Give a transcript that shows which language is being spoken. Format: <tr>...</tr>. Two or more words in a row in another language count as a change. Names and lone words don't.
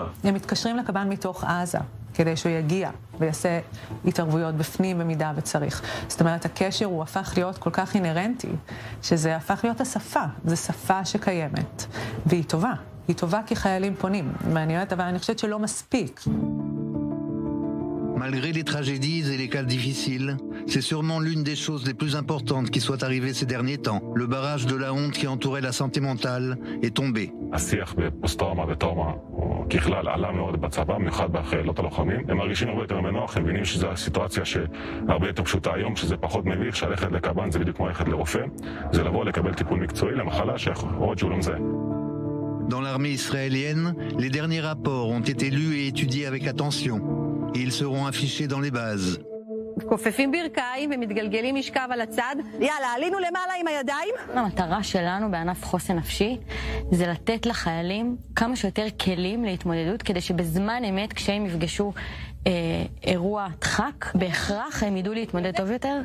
<he>הם מתקשרים לקב"ן מתוך עזה, כדי שהוא יגיע ויעשה התערבויות בפנים במידה וצריך. זאת אומרת, הקשר הוא הפך להיות כל כך אינרנטי, שזה הפך להיות השפה. זו שפה שקיימת, והיא טובה. היא טובה כי חיילים פונים. מעניינת, אבל אני חושבת שלא מספיק.</he> <fr>Malgré les tragédies et les cas difficiles, c'est sûrement l'une des choses les plus importantes qui soit arrivée ces derniers temps. Le barrage de la honte qui entourait la santé mentale est tombé.</fr> <he>השיח בפוסט-טראומה וטראומה ככלל עלה מאוד בצבא, במיוחד בחילות הלוחמים. הם מרגישים הרבה יותר מנוח, הם מבינים שזו סיטואציה שהרבה יותר פשוטה היום, שזה פחות מביך, שהלכת לקב"ן זה בדיוק כמו ללכת לרופא, זה לבוא לקבל טיפול מקצועי למחלה שיכול שהוא לא מזהה.</he> <fr>Dans l'armée israélienne, les derniers rapports ont été lus et étudiés avec attention. Et ils seront affichés dans les bases.</fr> <he>כופפים ברכיים ומתגלגלים משכב על הצד. יאללה, עלינו למעלה עם הידיים. המטרה שלנו בענף חוסן נפשי זה לתת לחיילים כמה שיותר כלים להתמודדות, כדי שבזמן אמת כשהם יפגשו אירוע דחק, בהכרח הם ידעו להתמודד טוב יותר.</he>